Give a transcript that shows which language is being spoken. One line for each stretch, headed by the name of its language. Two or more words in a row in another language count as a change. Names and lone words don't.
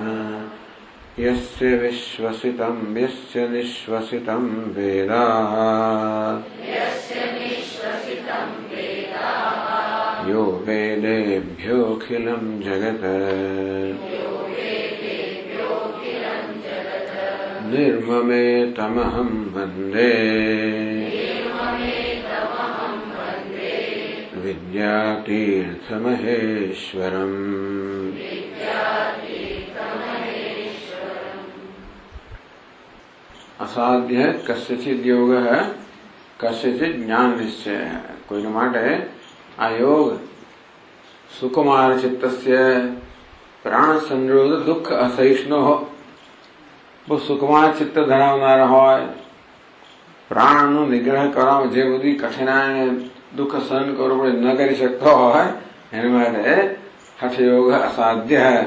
Sanskrit: यस्य विश्वसितं यस्य निश्वसितं वेदाः यो वेदेभ्योऽखिलं जगत् निर्ममेतमहं वन्दे विद्यातीर्थमहेश्वरम्। असाध्य कस्यचित् योगः कस्यचित् ज्ञान निश्चय।
Gujarati: कोઈને માટે આ યોગ
Sanskrit: સુકુમાર ચિત્તસ્ય પ્રાણ સંરોધ દુઃખ અસહિષ્ણુ
Gujarati: બહુ સુકુમાર ચિત્ત ધરાવનાર હોય, પ્રાણનો નિગ્રહ કરવામાં જે બધી કઠિનાઈ દુઃખ સહન કરવું પડે ન કરી શકતો હોય એના માટે હઠયોગ અસાધ્ય.